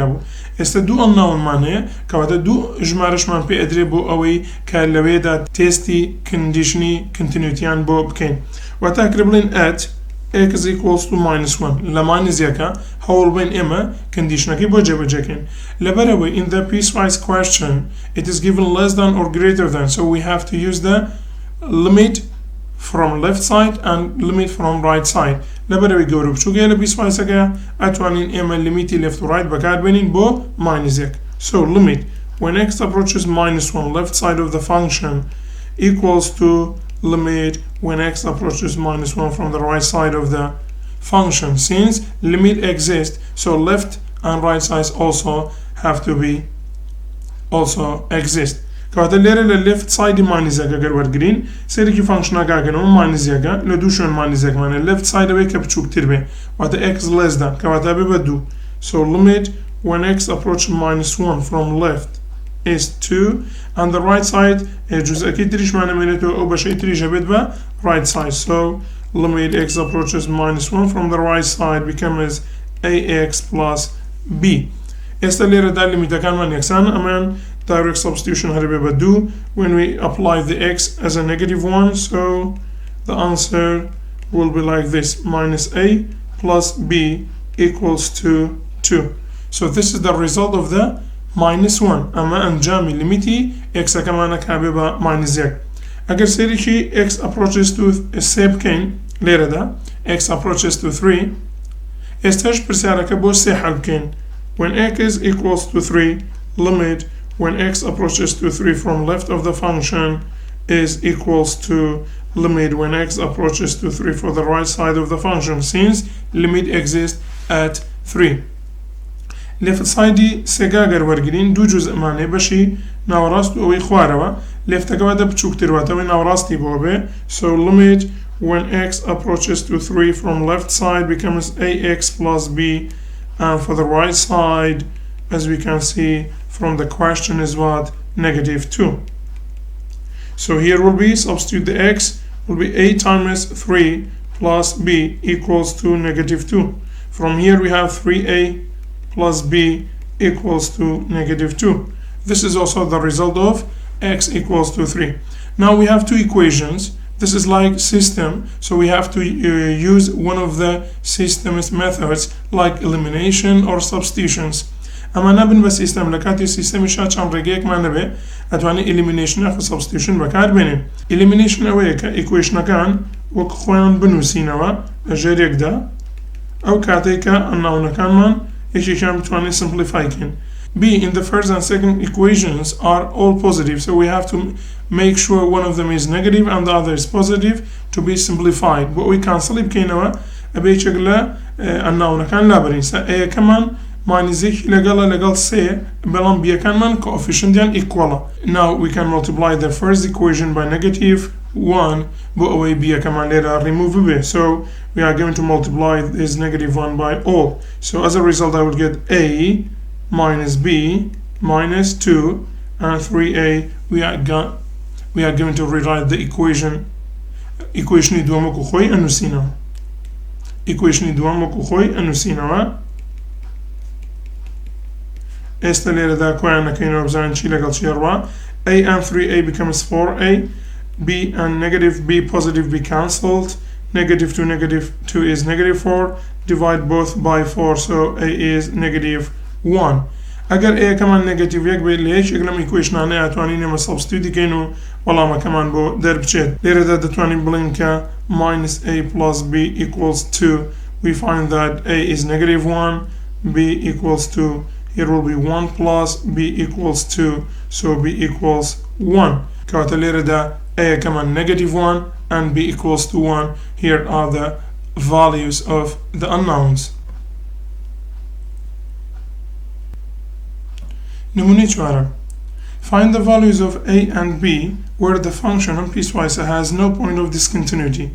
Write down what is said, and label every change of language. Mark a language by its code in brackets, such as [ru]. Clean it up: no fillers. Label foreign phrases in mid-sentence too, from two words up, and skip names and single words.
[ckb] بوو ئێستا دوو unknownمان هەیە کەواتە دوو ژمارەشمان پێ ئەدرێ بۆ ئەوەی کە لەوێدا تێستی کندیشنی کنتینیوتیان بۆ بکەین واتە ئەگەر بڵێن [en] at x equals to -1 [ckb] لە ماینزیەکە هەوڵ بین ئێمە کندیشنەکەی بۆ جێبەجێکەین لەبەرەوەی [en] in the piecewise question it is given less than or greater than so we have to use the limit from left side and limit from right side [ckb] لەبەرەوەی گەورە بچووکە لە piecewise-ەکە ئەتوانین ئێمە لیمیتی left و right بەکاربێنین بۆ ماینزیەک [en] so limit when x approaches -1 left side of the function equals to limit when x approaches -1 from the right side of the function since limit exists so left and right sides also have to be [ckb] exist کەواتە لێرە لە [en] left side [ckb] ماینزیەکە گەر وەرگرین سەرێکی فانکشنەکەگەنەوە ماینزیەکە لە دوو شوێن ماینزیەکمانە [en] left side [ckb] ئەوەی کە بچووکتر بێ واتە [en] x less than [ckb] کەواتە بێ بە 2 [en] so limit when x approaches -1 from left is 2 and the right side [ckb] جزئەکەی تریشمانە مێنێتەوە ئەو بەشەی تریش هەبێت بە [en] right side so limit x approaches -1 from the right side becomes ax plus b [ckb] ئێستا لێرەدا لیمیتەکانمان یەکسانە ئەمان [en] direct substitution [ckb] هەربێ بە 2 [en] when we apply the x as a -1 so the answer will be like this -a plus b equals to 2 so this is the result of the -1 [ckb] ئەمە ئەنجامی لیمیتی x ئەکەمانە کابێ بە -1 ئەگەر سەیرێکی [en] x approaches to 3 [ckb] بکەین لێرەدا [en] x approaches to 3 [ckb] ئێستاش پرسیارەکە بۆ 3 حەل بکەین [en] when x is equals to 3 limit when x approaches to 3 from left of the function is equals to limit when x approaches to 3 for the right side of the function since limit exists at 3 left side [ckb] سێگاگەر وەرگرین دوو جزئمانێ بەشی ناوەڕاست و ئەوەی خوارەوە لێفتەکەواتە بچووکتر واتەوەی ناوەڕاستی بۆ بێ [en] so limit when x approaches to 3 from left side becomes ax plus b and for the right side as we can see from the question is what -2 so here will be substitute the x will be a times 3 plus b equals to -2 from here we have 3a plus b equals to -2 this is also the result of x equals to 3 now we have two equations this is like system so we have to use one of the system's methods like elimination or substitutions [ckb] ئەمە نەبن بە سیستەم لە کاتی سیستەمیشا چەند ڕێگەیەکمان نەبێ ئەتوانین elimination و substitution بەکاربێنین elimination ئەوەیە کە equationەکان وەک خۆیان بنووسینەوە لە ژێرێکدا ئەو کاتێک کە unknownەکانمان یەکێکیان بتوانین simplify بکەین [en] b in the first and second equations are all positive so we have to make sure one of them is negative and the other is positive to be simplified but we cancel بکەینەوە [ckb] ئەبێ یەکێک لە unknownەکان لابرین سا ئەیەکەمان ماینزێکی لەگەڵە لەگەڵ 3 بەڵام بیەکانمان coefficientiان equal [en] now we can multiply the first equation by -1 [ckb] بۆ ئەوەی بیەکەمان لێرە remove بێ [en] so we are going to multiply this -1 by all so as a result I will get a minus b minus 2 and 3a we are going to rewrite the [ckb] equation دووەم وەکو خۆی ئەنووسینەوە equation دووەم وەکو خۆی ئەنووسینەوە ئێستا لێرەدا کۆیان نەکەینەوە بزانین چی لەگەڵ چی ڕوا [en] a and 3a becomes 4a b and -b positive be cancelled -2 is -4 divide both by 4 so a is -1 [ckb] ئەگەر a کەمان -1 بێت لە یەکێک لەم equationانەیە ئەتوانین ئێمە substitute بکەین و وەڵامەکەمان بۆ دەربچێت لێرەدا دەتوانین بڵین کە [en] -a plus b equals 2 we find that a is -1 b equals 2. Here will be 1 plus b equals 2, so b equals 1. [ckb] كواتە لێرەدا a كمان [en] negative 1 and b equals to 1. Here are the values of the unknowns. [ckb] نمونة 4. [en] Find the values of a and b where the function on piecewise has no point of discontinuity.